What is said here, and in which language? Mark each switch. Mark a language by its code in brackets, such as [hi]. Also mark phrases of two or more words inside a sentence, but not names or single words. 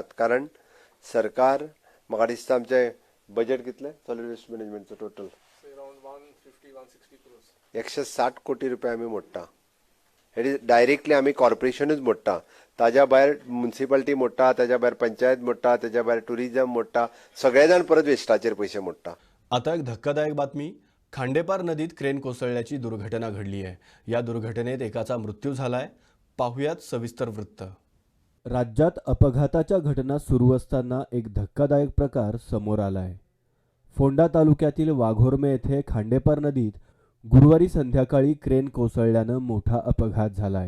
[kok] कारण सरकार, म्हाका दिसता आमचें बजेट कितलें [en] solid waste managementcho [kok] टोटल 160 कोटी रुपया आमी मोडटा. डायरेक्टली आमी कॉर्पोरेशनूच मोडटा. ताज्या भायर म्युन्सिपालिटी मोडटा, ताज्या भायर पंचायत मोडटा, ताज्या भायर टुरिजम मोडटा, सगळे जाण परत वेस्टाचेर पयशे मोडटा. [mr] आता एक धक्कादायक बातमी. खांडेपार नदीत क्रेन कोसळल्याची दुर्घटना घडली आहे. या दुर्घटनेत एकाचा मृत्यू झालाय. पाहुयात सविस्तर वृत्त. राज्यात अपघाताच्या घटना सुरू असताना एक धक्कादायक प्रकार समोर आलाय. फोंडा तालुक्यातील वाघोर्मे येथे खांडेपार नदीत गुरुवारी संध्याकाळी क्रेन कोसळल्यानं मोठा अपघात झालाय.